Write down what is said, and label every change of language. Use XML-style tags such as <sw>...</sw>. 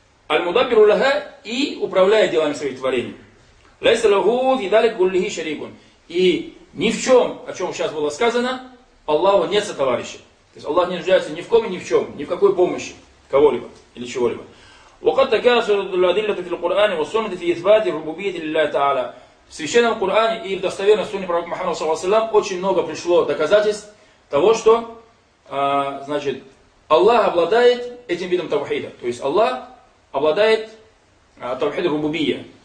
<ar>«Аль-Мудабиру лага»</ar> <ru>и управляет делами своих творений.</ru> <ar>«Лайса лагу видалик гуллихи шарикун».</ar> <ru>И ни в чем, о чем сейчас было сказано, Аллаху нет сотоварища. То есть Аллах не нуждается ни в ком и ни в чем, ни в какой помощи кого-либо или чего-либо.</ru> <ar>وقد تكاثرت الأدلة في القرآن والسنة في إثبات الربوبية لله تعالى.</ar> <ru>В священном Коране и в достоверной сунне пророка Мухаммада саллаллаху алейхи ва саллям очень много пришло доказательств того, что значит, Аллах обладает этим видом тавхида. То есть Аллах обладает тавхидом рубубия.</ru>